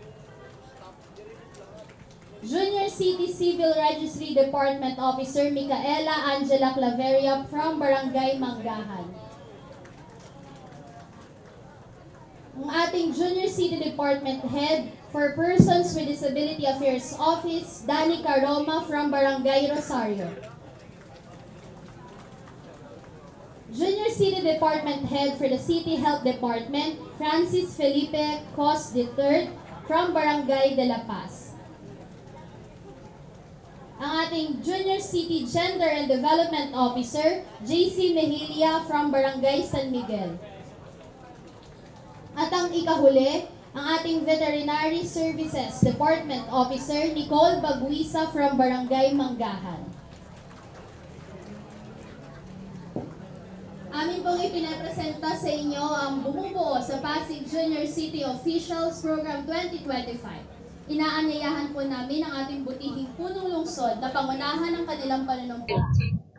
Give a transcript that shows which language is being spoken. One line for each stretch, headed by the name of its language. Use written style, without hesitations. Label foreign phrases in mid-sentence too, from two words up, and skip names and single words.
English: Junior City Civil Registry Department Officer, Micaela Angela Claveria from Barangay Manggahan.
Filipino: Ang ating
English: Junior City Department Head for Persons with Disability Affairs Office, Danica Roma from Barangay Rosario. Junior City Department Head for the City Health Department, Francis Felipe Cos III from Barangay de la Paz.
Filipino: Ang ating
English: Junior City Gender and Development Officer, JC Mejilia from Barangay San Miguel.
Filipino: At ang ikahuli, ang ating
English: Veterinary Services Department Officer, Nicole Baguisa from Barangay Manggahan.
Filipino: Amin pong ipinapresenta sa inyo ang bumubuo sa Pasig Junior City Officials Program 2025. Inaanyayahan po namin ang ating butihing punong lungsod na pangunahan ng kanilang panunumpuntin.